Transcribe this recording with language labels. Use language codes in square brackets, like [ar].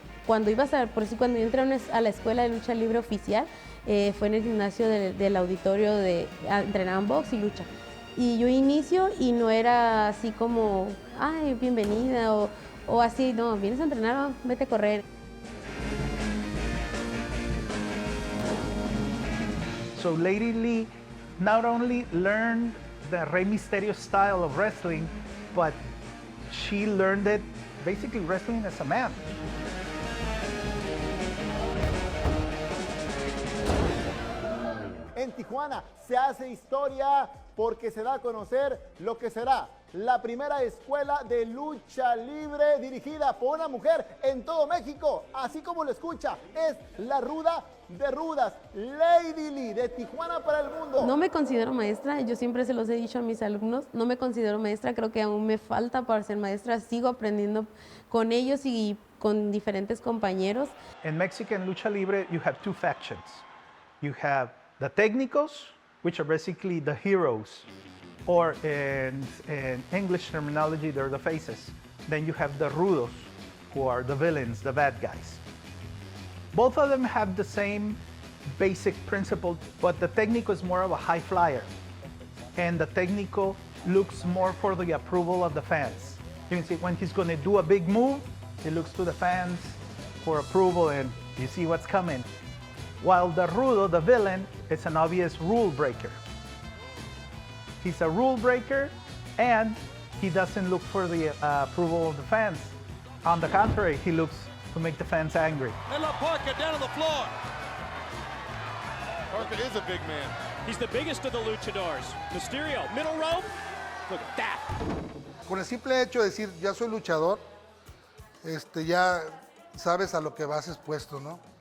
[es] Cuando por eso cuando yo entré a la escuela de lucha libre oficial, fue en el gimnasio del auditorio entrenaban box y lucha. Y yo inicio y no era así como, ay, bienvenida o así, no, vienes a entrenar, vete a correr. [en] So ladylee not only learned the Rey Misterio style of wrestling, but she learned it basically wrestling as a man. [es] En Tijuana se hace historia porque se da a conocer lo que será la primera escuela de lucha libre dirigida por una mujer en todo México, así como lo escucha, es la ruda de rudas, ladylee de Tijuana para el mundo. No me considero maestra, yo siempre se los he dicho a mis alumnos, no me considero maestra, creo que aún me falta para ser maestra, sigo aprendiendo con ellos y con diferentes compañeros. [en] In Mexican lucha libre, you have two factions. You have the técnicos, which are basically the heroes, or in English terminology, they're the faces. Then you have the rudos, who are the villains, the bad guys. Both of them have the same basic principle, but the técnico is more of a high flyer. And the técnico looks more for the approval of the fans. You can see when he's going to do a big move, he looks to the fans for approval and you see what's coming. While the rudo, the villain, is an obvious rule breaker. He's a rule breaker and he doesn't look for the approval of the fans. On the contrary, he looks to make the fans angry. And La Parka down on the floor. Parka is a big man. He's the biggest of the luchadors. Misterio, middle rope. Look at that. [es] Con el simple hecho de decir, ya soy luchador, ya sabes a lo que vas expuesto, ¿no?